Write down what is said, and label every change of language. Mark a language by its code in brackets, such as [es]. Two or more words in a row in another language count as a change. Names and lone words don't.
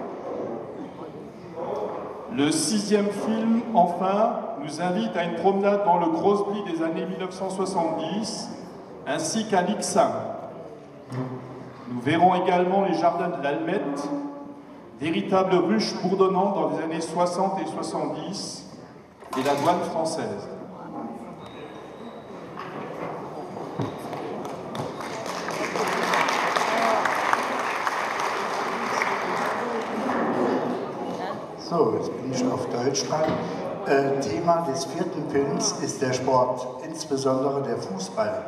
[fr] Le 6e film, enfin, nous invite à une promenade dans le Crosby des années 1970, ainsi qu'à Lixin. Nous verrons également les jardins de l'Almette, véritables ruches bourdonnantes dans les années 60 et 70, et la douane française. [de] So, jetzt bin ich auf Deutsch dran. Thema des 4. Films ist der Sport, insbesondere der Fußball.